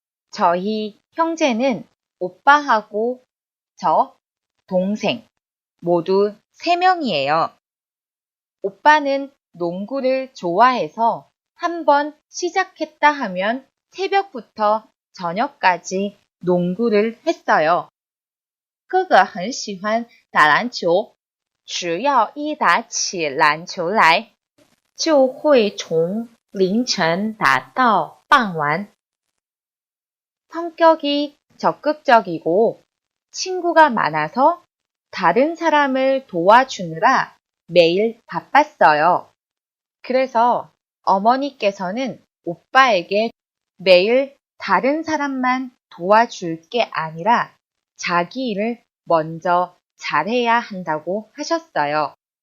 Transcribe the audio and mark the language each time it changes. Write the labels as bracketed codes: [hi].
[ko] 저희 형제는 오빠하고 저, 동생 모두 3명이에요. 오빠는 농구를 좋아해서 한번 시작했다 하면 새벽부터 저녁까지 농구를 했어요. [zh] 哥哥很喜欢打篮球，只要一打起篮球来，就会从凌晨打到傍晚. [ko] 성격이 적극적이고 친구가 많아서 다른 사람을 도와주느라 매일 바빴어요. 그래서 어머니께서는 오빠에게 매일 다른 사람만 도와줄 게 아니라 자기 일을 먼저 잘해야 한다고 하셨어요.